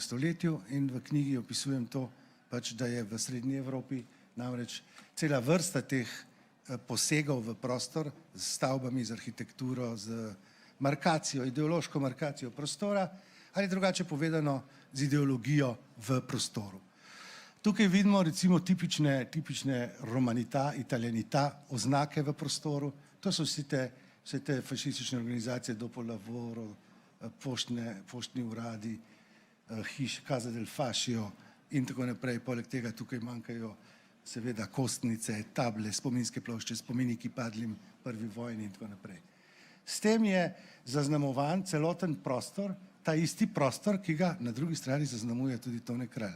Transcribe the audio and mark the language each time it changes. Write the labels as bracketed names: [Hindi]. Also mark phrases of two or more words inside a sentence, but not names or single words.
[Slovenian] stoletju in v knjigi opisujem to, pač, da je v Srednji Evropi namreč cela vrsta teh posegov v prostor z stavbami, z arhitekturo, z markacijo, ideološko markacijo prostora ali drugače povedano z ideologijo v prostoru. Tukaj vidimo recimo tipične [Italian] romanità, italianità, [Slovenian] oznake v prostoru. To so vse te fašistične organizacije, dopo lavoro, poštni uradi, hiš, Casa del Fascio in tako naprej. Poleg tega tukaj manjkajo seveda kostnice, table, spominske plošče, spomeniki padlim prvi vojni in tako naprej. S tem je zaznamovan celoten prostor, ta isti prostor, ki ga na drugi strani zaznamuje tudi Tone Kralj.